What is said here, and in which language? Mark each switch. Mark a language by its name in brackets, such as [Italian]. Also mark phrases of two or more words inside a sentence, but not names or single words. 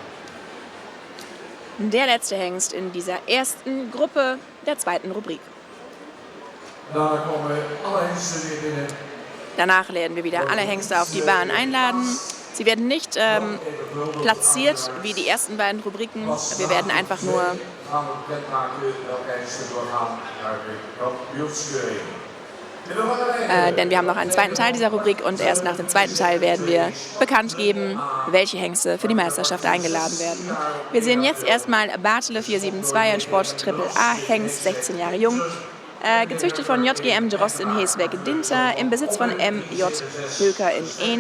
[German] Der letzte Hengst in dieser ersten Gruppe der zweiten Rubrik. [Dutch] Daarna komen alle hengsten weer binnen. [German] Danach werden wir wieder alle Hengste auf die Bahn einladen. Sie werden nicht platziert wie die ersten beiden Rubriken. Wir werden einfach nur [Dutch] Gaan we bekendmaken welke hengsten doorgaan naar de kampioenskeuring. [German] Denn wir haben noch einen zweiten Teil dieser Rubrik und erst nach dem zweiten Teil werden wir bekannt geben, welche Hengste für die Meisterschaft eingeladen werden. Wir sehen jetzt erstmal Bartele 472, ein Sport Triple A Hengst, 16 Jahre jung. Gezüchtet von JGM Drost in Heesweg-Dinter, im Besitz von MJ Höker in Ehn.